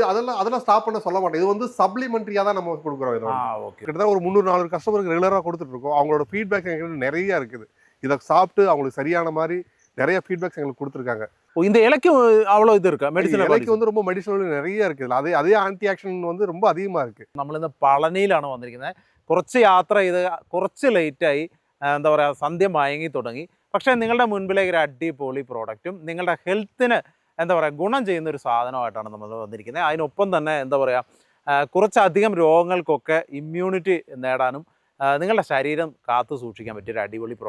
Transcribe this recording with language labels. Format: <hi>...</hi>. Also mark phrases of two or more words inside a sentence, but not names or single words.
<ta>அதெல்லாம் ஸ்டாப் பண்ண சொல்ல மாட்டேன். இது வந்து சப்ளிமெண்டரியா தான் நம்ம கொடுக்குறோம். இது ஓகே. கிட்டத்தட்ட ஒரு 300-400 கஸ்டமருக்கு ரெகுலரா கொடுத்துட்டு இருக்கோம். அவங்களோட ஃபீட்பேக் எங்களுக்கு நிறைய இருக்குது. இதை சாப்பிட்டு அவங்களுக்கு சரியான மாதிரி நிறைய ஃபீட்பேக்ஸ் எங்களுக்கு கொடுத்துருக்காங்க. இந்த இலைக்கும் அவ்வளோ இது இருக்கா? மெடிசன் இலைக்கு வந்து ரொம்ப மெடிசனல் நிறைய இருக்குது. അതേ</ta> <en>anti action</en> <ta>வந்து ரொம்ப அதிகமாக இருக்குது.</ta> <ml>നമ്മളിന്ന് പളനിയിലാണ് വന്നിരിക്കുന്നത്. കുറച്ച് യാത്ര ചെയ്ത് കുറച്ച് ലേറ്റായി, എന്താ പറയുക, സന്ധ്യ മയങ്ങി തുടങ്ങി. പക്ഷേ നിങ്ങളുടെ മുൻപിലേക്ക് ഒരു അടിപൊളി പ്രോഡക്റ്റും നിങ്ങളുടെ ഹെൽത്തിന് എന്താ പറയുക ഗുണം ചെയ്യുന്ന ഒരു സാധനമായിട്ടാണ് നമ്മൾ വന്നിരിക്കുന്നത്. അതിനൊപ്പം തന്നെ എന്താ പറയുക കുറച്ചധികം രോഗങ്ങൾക്കൊക്കെ ഇമ്മ്യൂണിറ്റി നേടാനും നിങ്ങളുടെ ശരീരം കാത്തു സൂക്ഷിക്കാൻ പറ്റിയ ഒരു അടിപൊളി പ്രോഡക്റ്റ്.</ml>